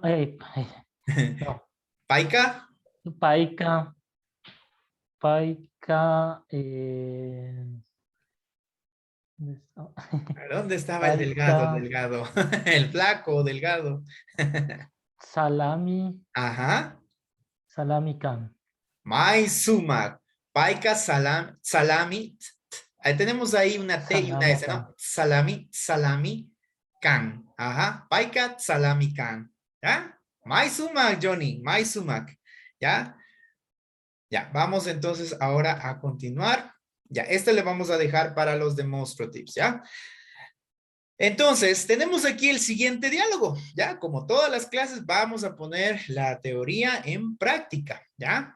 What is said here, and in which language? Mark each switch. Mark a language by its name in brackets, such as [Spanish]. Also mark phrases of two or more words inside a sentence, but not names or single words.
[Quechua] no. ¿Paika? Paika. [Spanish] ¿Dónde estaba el delgado? El flaco, delgado. [Quechua] Salami. [Spanish] Ajá. [Quechua] Salami kan. Maisumak. Paika salami. [Spanish] Ahí tenemos ahí una T y una S, ¿no? [Quechua] Salami kan. Ajá. Paika salami kan. ¿Ya? Maisumak, Johnny. Maisumak. ¿Ya? [Spanish] Ya, vamos entonces ahora a continuar. Ya, este le vamos a dejar para los demonstratives, ¿ya? Entonces, tenemos aquí el siguiente diálogo, ¿ya? Como todas las clases, vamos a poner la teoría en práctica, ¿ya?